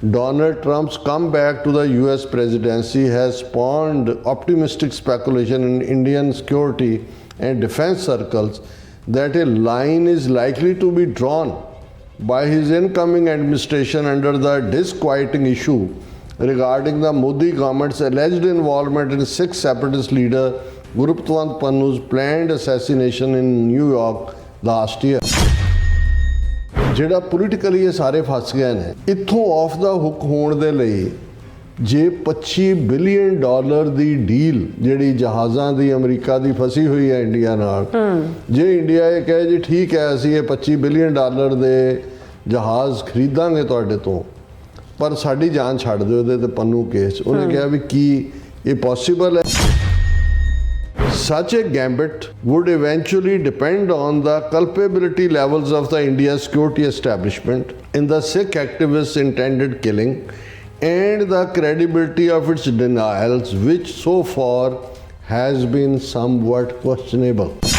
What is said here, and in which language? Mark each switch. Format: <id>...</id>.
<en>Donald Trump's comeback to the US presidency has spawned optimistic speculation in Indian security and defense circles that a line is likely to be drawn by his incoming administration under the disquieting issue regarding the Modi government's alleged involvement in Sikh separatist leader Gurpatwant Pannu's planned assassination in New York last year.</en> <pa>ਜਿਹੜਾ politically ਇਹ ਸਾਰੇ ਫਸ ਗਏ ਨੇ, ਇੱਥੋਂ of ਦਾ hook ਹੋਣ ਦੇ ਲਈ ਜੇ $25 ਬਿਲੀਅਨ ਦੀ ਡੀਲ ਜਿਹੜੀ ਜਹਾਜ਼ਾਂ ਦੀ ਅਮਰੀਕਾ ਦੀ ਫਸੀ ਹੋਈ ਹੈ ਇੰਡੀਆ ਨਾਲ, ਜੇ ਇੰਡੀਆ ਇਹ ਕਹੇ ਜੀ ਠੀਕ ਹੈ ਅਸੀਂ ਇਹ $25 ਬਿਲੀਅਨ ਦੇ ਜਹਾਜ਼ ਖਰੀਦਾਂਗੇ ਤੁਹਾਡੇ ਤੋਂ, ਪਰ ਸਾਡੀ ਜਾਨ ਛੱਡ ਦਿਓ ਇਹਦੇ ਤੇ ਪੰਨੂ ਕੇਸ, ਉਹਨੇ ਕਿਹਾ ਵੀ ਕੀ ਇਹ ਪੋਸੀਬਲ ਹੈ?</pa> <en>Such a gambit would eventually depend on the culpability levels of the Indian security establishment in the Sikh activists' intended killing and the credibility of its denials, which so far has been somewhat questionable.</en>